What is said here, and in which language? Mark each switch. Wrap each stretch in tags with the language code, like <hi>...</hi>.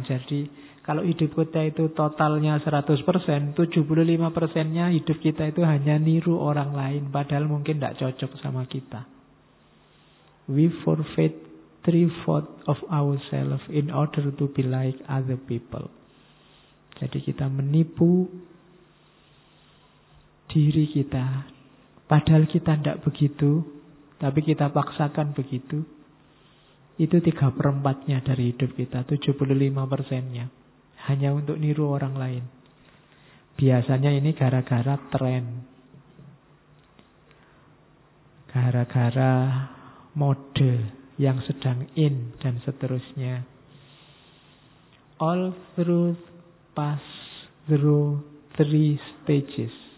<id>Jadi kalau hidup kita itu totalnya 100%, 75%-nya hidup kita itu hanya niru orang lain, padahal mungkin tidak cocok sama kita.</id> <en>We forfeit 3/4 of ourselves in order to be like other people.</en> <id>Jadi kita menipu diri kita, padahal kita tidak begitu, tapi kita paksakan begitu. Itu 3/4-nya dari hidup kita, 75%-nya hanya untuk niru orang lain. Biasanya ini gara-gara tren, gara-gara mode yang sedang in dan seterusnya.</id> <en>All truth pass through three stages.</en>